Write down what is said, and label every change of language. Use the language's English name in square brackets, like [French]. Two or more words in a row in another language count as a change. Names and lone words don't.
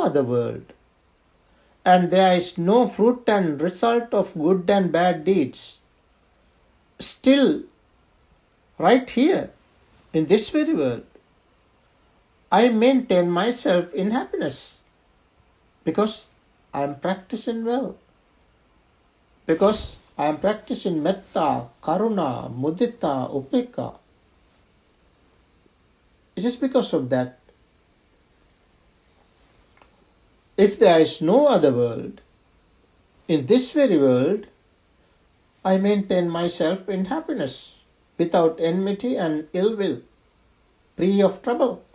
[English] other world, and there is no fruit and result of good and bad deeds, still, right here, in this very world, I maintain myself in happiness because I am practicing well, because I am practicing [Pali] metta, karuna, mudita, upekkha. [English] It is because of that. If there is no other world, in this very world, I maintain myself in happiness, without enmity and ill will, free of trouble.